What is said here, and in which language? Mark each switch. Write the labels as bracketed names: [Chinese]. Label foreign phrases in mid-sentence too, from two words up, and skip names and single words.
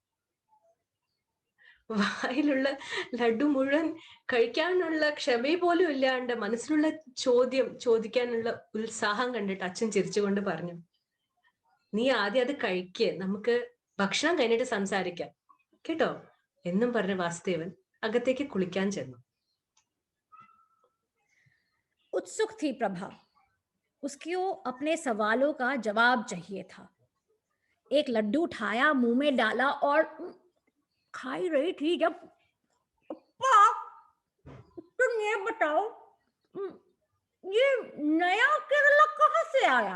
[Malayalam] വായിലുള്ള ലഡ്ഡു മുഴുവൻ കഴിക്കാനുള്ള ക്ഷമ പോലും ഇല്ലാണ്ട് മനസ്സിലുള്ള ചോദ്യം ചോദിക്കാനുള്ള ഉത്സാഹം കണ്ടിട്ട് അച്ഛൻ ചിരിച്ചുകൊണ്ട് പറഞ്ഞു, നീ ആദ്യം അത് കഴിക്ക്, നമുക്ക് ഭക്ഷണം കഴിഞ്ഞിട്ട് സംസാരിക്കാം കേട്ടോ എന്നും പറഞ്ഞ വാസുദേവൻ അകത്തേക്ക് കുളിക്കാൻ ചെന്നു. [Hindi] उत्सुक थी प्रभा, उसको अपने सवालों का जवाब चाहिए था। एक लड्डू उठाया, मुंह में डाला और खा ही रही थी जब, अप्पा, तुम ये बताओ, ये नया केरला कहाँ से आया?